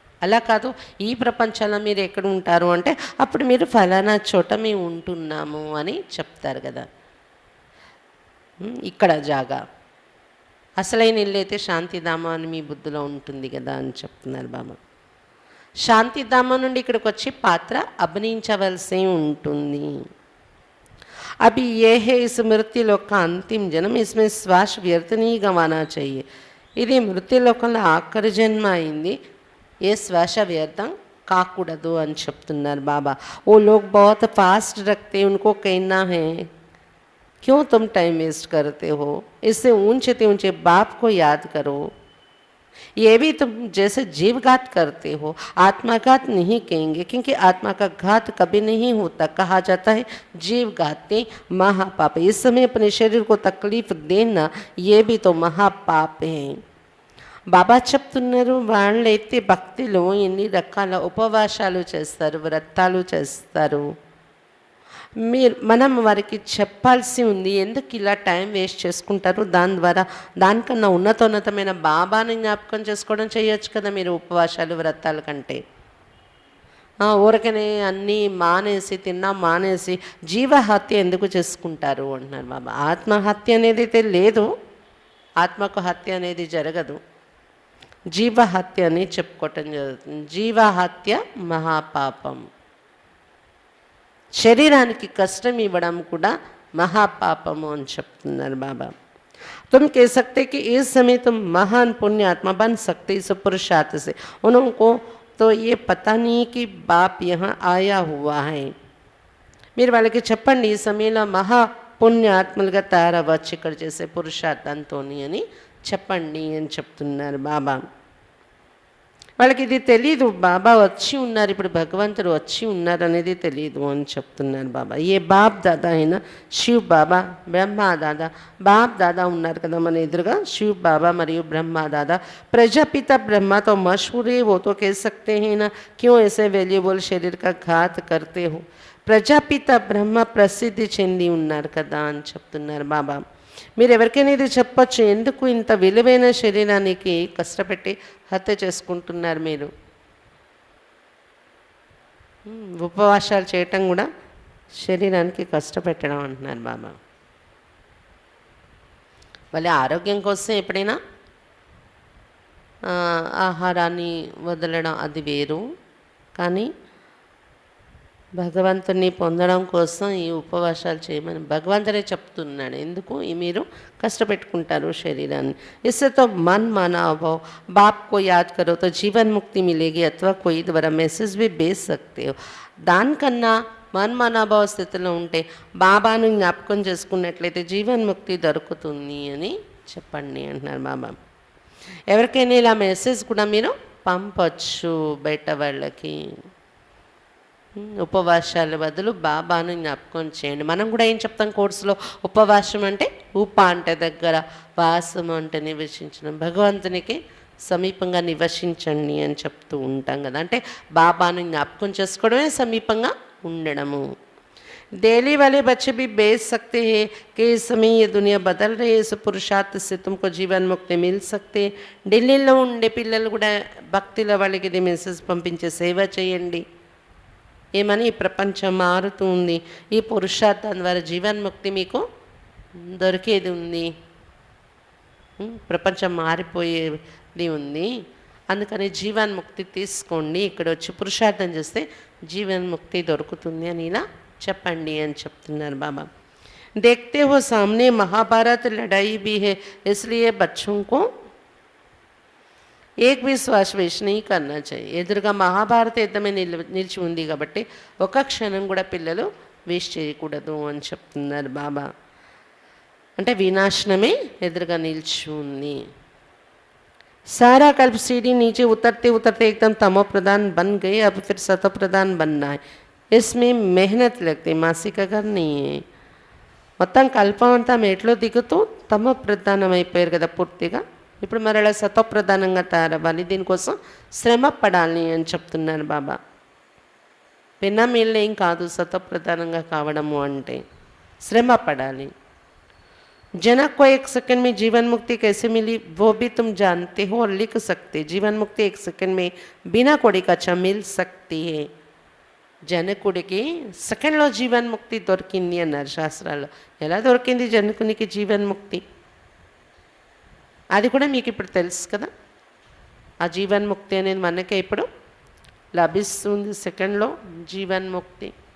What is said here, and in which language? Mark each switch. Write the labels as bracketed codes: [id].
[te] అలా కాదు, ఈ ప్రపంచంలో మీరు ఎక్కడ ఉంటారు అంటే అప్పుడు మీరు ఫలానా చోట మేము ఉంటున్నాము అని చెప్తారు కదా. ఇక్కడ జాగా అసలైన ఇల్లు అయితే శాంతిధామ అని మీ బుద్ధిలో ఉంటుంది కదా అని చెప్తున్నారు బాబా. శాంతిధామ నుండి ఇక్కడికి వచ్చి పాత్ర అభినయించవలసి ఉంటుంది. [hi] अभी ये है इस मृत्युलोक का अंतिम जन्म, इसमें श्वास व्यर्थ नहीं गंवाना चाहिए. [te] ఇది మృత్యులోకంలో ఆఖరి జన్మ అయింది, ఏ శ్వాస వ్యర్థం కాకూడదు అని చెప్తున్నారు బాబా. [hi] वो लोग बहुत फास्ट रखते, उनको कहना है क्यों तुम टाइम वेस्ट करते हो, इससे ऊंचे ऊंचे बाप को याद करो. ये भी तुम जैसे जीवघात करते हो, आत्माघात नहीं कहेंगे, क्योंकि आत्मा का घात कभी नहीं होता. कहा जाता है जीवघाते महापाप. इस समय अपने शरीर को तकलीफ देना ये भी तो महापाप है. [te] బాబా చెప్తున్నారు, వాళ్ళైతే భక్తిలో ఎన్ని రకాల ఉపవాసాలు చేస్తారు, వ్రతాలు చేస్తారు. మనం వారికి చెప్పాల్సి ఉంది, ఎందుకు ఇలా టైం వేస్ట్ చేసుకుంటారు, దాని ద్వారా దానికన్నా ఉన్నతోన్నతమైన బాబాని జ్ఞాపకం చేసుకోవడం చేయొచ్చు కదా మీరు ఉపవాసాలు వ్రతాల కంటే. ఊరకనే అన్నీ మానేసి తిన్నా మానేసి జీవహత్య ఎందుకు చేసుకుంటారు అంటున్నారు బాబా. ఆత్మహత్య అనేది అయితే లేదు, ఆత్మకు హత్య అనేది జరగదు, జీవహత్య అని చెప్పుకోవటం జరుగుతుంది. జీవహత్య మహాపాపం. శరీరానికి కష్టం ఇవ్వడం కూడా మహాపాపము అని చెప్తున్నారు బాబా. [hi] तुम कह सकते कि इस समय तुम महान पुण्य आत्मा बन सकते इस पुरुषार्थ से. उनको तो ये पता नहीं कि बाप यहाँ आया हुआ है. [te] మీరు వాళ్ళకి చెప్పండి, ఈ సమయంలో మహా పుణ్య ఆత్మలుగా తయారవచ్చు ఇక్కడ చేసే పురుషార్థంతో అని చెప్పండి అని చెప్తున్నారు బాబా. వాళ్ళకి ఇది తెలీదు, బాబా వచ్చి ఉన్నారు, ఇప్పుడు భగవంతుడు వచ్చి ఉన్నారు అనేది తెలీదు అని చెప్తున్నారు బాబా. ఏ బాప్ దాదా అయినా శివ్ బాబా, బ్రహ్మ దాదా. బాప్ దాదా ఉన్నారు కదా మన ఎదురుగా, శివ్ బాబా మరియు బ్రహ్మ దాదా. [hi] ప్రజాపిత బ్రహ్మతో మషహూర్ है, वो तो कह सकते हैं ना क्यों ऐसे वैल्यूबल शरीर का घात करते हो. [te] ప్రజాపిత బ్రహ్మ ప్రసిద్ధి చెంది ఉన్నారు కదా అని చెప్తున్నారు బాబా. మీరు ఎవరికైనా ఇది చెప్పచ్చు, ఎందుకు ఇంత విలువైన శరీరానికి కష్టపెట్టి హత్య చేసుకుంటున్నారు మీరు. ఉపవాసాలు చేయటం కూడా శరీరానికి కష్టపెట్టడం అంటున్నారు బాబా. వాళ్ళ ఆరోగ్యం కోసం ఎప్పుడైనా ఆహారాన్ని వదలడం అది వేరు, కానీ భగవంతుని పొందడం కోసం ఈ ఉపవాసాలు చేయమని భగవంతుడే చెప్తున్నాడు. ఎందుకు మీరు కష్టపెట్టుకుంటారు శరీరాన్ని. [hi] इससे तो मन माना भाव बाप को याद करो तो जीवन मुक्ति मिलेगी, अथवा कोई द्वारा मैसेज भी भेज सकते हो. [te] దానికన్నా మన్మనాభావ స్థితిలో ఉంటే బాబాను జ్ఞాపకం చేసుకున్నట్లయితే జీవన్ముక్తి దొరుకుతుంది అని చెప్పండి అంటున్నారు బాబా. ఎవరికైనా ఇలా మెసేజ్ కూడా మీరు పంపచ్చు బయట వాళ్ళకి. ఉపవాసాల బదులు బాబాను జ్ఞాపకం చేయండి. మనం కూడా ఏం చెప్తాం కోర్సులో, ఉపవాసం అంటే ఉప అంటే దగ్గర, వాసం అంటే నివసించడం, భగవంతునికి సమీపంగా నివసించండి అని చెప్తూ ఉంటాం కదా. అంటే బాబాను జ్ఞాపకం చేసుకోవడమే సమీపంగా ఉండడము. [hi] दिल्ली वाले बच्चे भी बेच सकते हैं कि इस समय ये दुनिया बदल रही है, इस पुरुषार्थ से तुमको जीवन मुक्ति मिल सकते. [te] ఢిల్లీలో ఉండే పిల్లలు కూడా భక్తుల వాళ్ళకి ఇది మెసేజ్ పంపించే సేవ చేయండి. ఏమని, ఈ ప్రపంచం మారుతూ ఉంది, ఈ పురుషార్థం ద్వారా జీవన్ముక్తి మీకు దొరికేది ఉంది, ప్రపంచం మారిపోయేది ఉంది, అందుకని జీవన్ముక్తి తీసుకోండి, ఇక్కడ వచ్చి పురుషార్థం చేస్తే జీవన్ముక్తి దొరుకుతుంది అని ఇలా చెప్పండి అని చెప్తున్నారు బాబా. [hi] देखते हो सामने महाभारत लड़ाई भी है, इसलिए बच्चों को एक भी श्वास वेस्ट नहीं करना चाहिए. [te] ఎదురుగా మహాభారత యుద్ధమే నిలిచి ఉంది కాబట్టి ఒక క్షణం కూడా పిల్లలు వేస్ట్ చేయకూడదు అని చెప్తున్నారు బాబా. అంటే వినాశనమే ఎదురుగా నిలిచి ఉంది. [hi] सारा कल्प सीढ़ी नीचे उतरते उतरते एकदम तमो प्रधान बन गए, अब फिर सतो प्रधान बनना है. इसमें मेहनत लगती, मासी का घर नहीं है. [te] మొత్తం కల్పం అంతా మెట్లో దిగుతూ తమ ప్రధానం అయిపోయారు కదా పూర్తిగా. ఇప్పుడు మరి అలా సతోప్రధానంగా తయారవ్వాలి, దీనికోసం శ్రమ పడాలి అని చెప్తున్నారు బాబా. పిన్న మీళ్ళు ఏం కాదు సతోప్రధానంగా కావడము అంటే, శ్రమ పడాలి. [hi] जनक को एक सेकंड में जीवन मुक्ति कैसे मिली वो भी तुम जानते हो और लिख सकते. जीवन मुक्ति एक सेकंड में बिना कोड़ी कच्चा मिल सकती है. [te] జనకుడికి సెకండ్లో జీవన్ముక్తి దొరికింది అన్నారు శాస్త్రాల్లో. ఎలా దొరికింది జనకునికి జీవన్ముక్తి, అది కూడా మీకు ఇప్పుడు తెలుసు కదా. ఆ జీవన్ముక్తి అనేది మనకే ఇప్పుడు లభిస్తుంది. సెకండ్లో జీవన్ముక్తి.